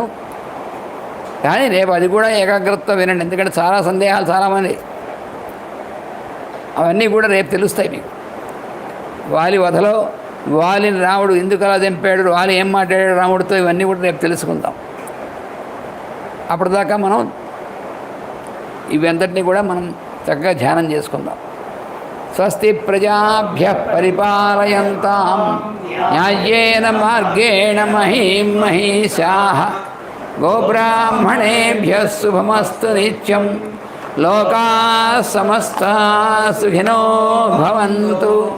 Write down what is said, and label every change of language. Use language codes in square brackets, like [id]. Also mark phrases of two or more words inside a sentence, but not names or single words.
[te] కానీ రేపు అది కూడా ఏకాగ్రతతో వినండి, ఎందుకంటే చాలా సందేహాలు చాలామంది, అవన్నీ కూడా రేపు తెలుస్తాయి మీకు. వాలి వధలో వాలిని రాముడు ఎందుకు అలా చంపాడు, వాలి ఏం మాట్లాడాడు రాముడితో, ఇవన్నీ కూడా రేపు తెలుసుకుందాం. అప్పటిదాకా మనం ఇవంతటినీ కూడా మనం చక్కగా ధ్యానం చేసుకుందాం. [sa] స్వస్తి ప్రజాభ్యః పరిపాలయంతాం న్యాయేన మార్గేణ మహీం మహీషాః గోబ్రాహ్మణేభ్యః శుభమస్తు నిత్యం. లోకాః సమస్తాః సుఖినో భవంతు.